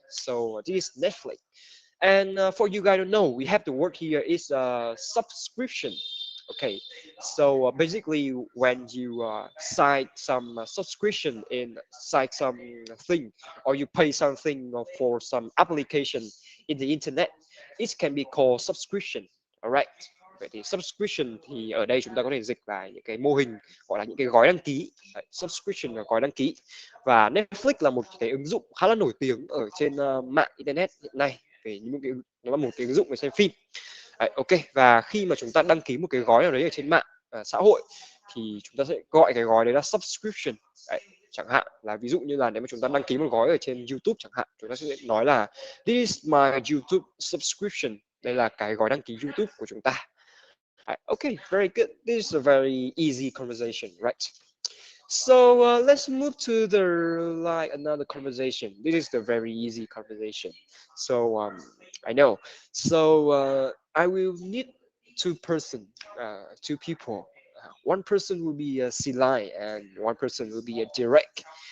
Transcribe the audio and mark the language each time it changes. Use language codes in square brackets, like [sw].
[en] So this is Netflix. And for you guys to know, we have the word here is subscription. Okay, so basically when you sign some subscription inside some thing, or you pay something for some application in the internet, it can be called subscription. Alright. [vi] Vậy thì subscription thì ở đây chúng ta có thể dịch là những cái mô hình gọi là những cái gói đăng ký. Đấy, subscription là gói đăng ký. Và Netflix là một cái ứng dụng khá là nổi tiếng ở trên mạng internet hiện nay, về những cái nó là một cái ứng dụng để xem phim. Đấy, ok, và khi mà chúng ta đăng ký một cái gói nào đấy ở trên mạng xã hội thì chúng ta sẽ gọi cái gói đấy là subscription. Đấy, chẳng hạn là ví dụ như là nếu mà chúng ta đăng ký một gói ở trên YouTube chẳng hạn, chúng ta sẽ nói là [en] this is my YouTube subscription. [vi] Đây là cái gói đăng ký YouTube của chúng ta. [en] Okay, very good. This is a very easy conversation, right? So let's move to the another conversation. This is the very easy conversation. So I know. So I will need two people. One person will be a Silai and one person will be a direct.